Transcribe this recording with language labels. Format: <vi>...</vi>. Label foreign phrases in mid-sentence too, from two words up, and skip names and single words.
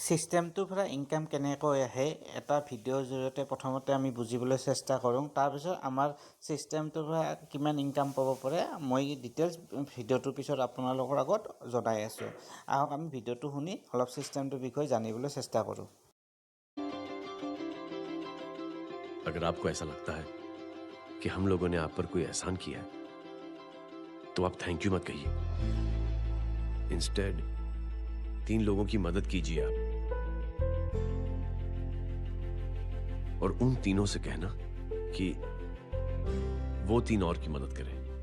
<as>ছিষ্টেমটোৰ পৰা ইনকাম কেনেকৈ আহে এটা ভিডিঅ'ৰ জৰিয়তে প্ৰথমতে আমি বুজিবলৈ চেষ্টা কৰোঁ। তাৰপিছত আমাৰ ছিষ্টেমটোৰ পৰা কিমান ইনকাম পাব পাৰে মই ডিটেইলছ ভিডিঅ'টোৰ পিছত আপোনালোকৰ আগত জনাই আছোঁ। আহক আমি ভিডিঅ'টো শুনি অলপ ছিষ্টেমটোৰ বিষয়ে জানিবলৈ চেষ্টা কৰোঁ।</as> <hi>अगर आपको ऐसा लगता है कि हम लोगों ने आप पर कोई एहसान किया है तो आप</hi> <en>thank you</en> <hi>मत कहिए। इंस्टेड 3 लोगों की मदद कीजिए आप और उन तीनों से कहना कि वो 3 और की मदद करें।</hi>